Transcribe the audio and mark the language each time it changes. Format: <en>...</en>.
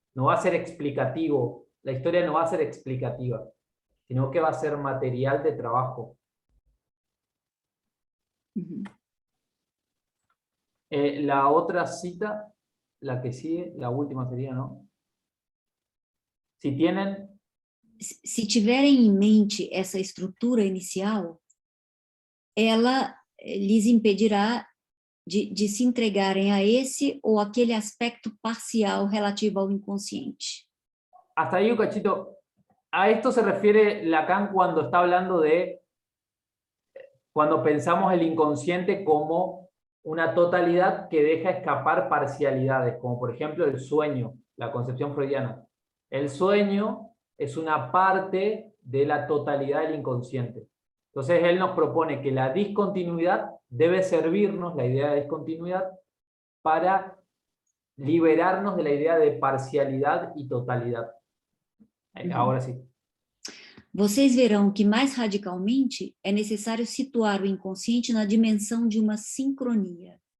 <es>No va a ser explicativo, la historia no va a ser explicativa, sino que va a ser material de trabajo. La otra cita, la que sigue, la última sería, ¿no? Si tienen...</es> <pt>Se tiverem em mente essa estrutura inicial, ela lhes impedirá de se entregarem a esse ou aquele aspecto parcial relativo ao inconsciente.</pt> <es>Hasta ahí un cachito. A esto se refiere Lacan cuando está hablando de, cuando pensamos el inconsciente como una totalidad que deja escapar parcialidades, como por ejemplo el sueño, la concepción freudiana. El sueño es una parte de la totalidad del inconsciente. Entonces él nos propone que la discontinuidad debe servirnos, la idea de discontinuidad, para liberarnos de la idea de parcialidad y totalidad. Ahora sí.</es> <pt>Vocês verão que mais radicalmente é necessário situar o inconsciente na dimensão de uma sincronia.</pt>